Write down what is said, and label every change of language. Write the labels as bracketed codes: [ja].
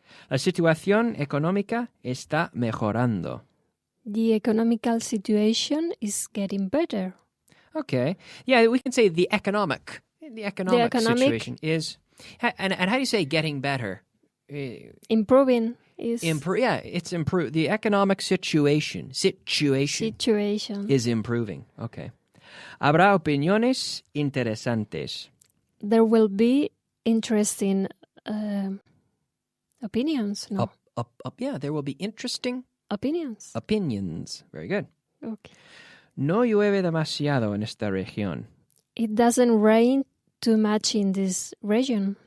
[es] La situación económica está mejorando. [en] The economical situation is getting better. Okay. Yeah, we can say the economic situation is... And how do you say getting better? Improving is... it's improved. The economic situation is improving. [es] Okay. Habrá opiniones interesantes. [en] There will be interesting opinions. No. Yeah, there will be interesting opinions. Very good. Okay. [es] No llueve demasiado en esta región. [en] It doesn't rain too much in this region.